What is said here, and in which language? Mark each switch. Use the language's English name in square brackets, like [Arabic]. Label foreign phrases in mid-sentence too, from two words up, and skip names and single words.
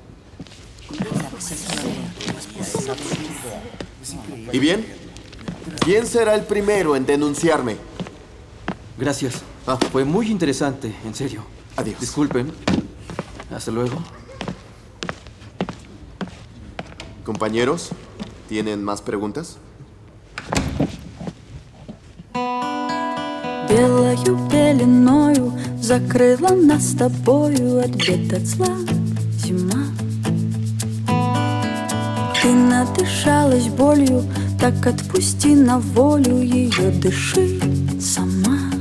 [Spanish] ¿Y bien? ¿Quién será el primero en denunciarme? Gracias. Fue muy interesante, en serio. Adiós. Disculpen. Hasta luego. Compañeros, ¿tienen más preguntas? [Russian] Белою пеленою закрыла нас с тобою от бед, от зла зима. Ты надышалась болью, так отпусти на волю ее, дыши сама.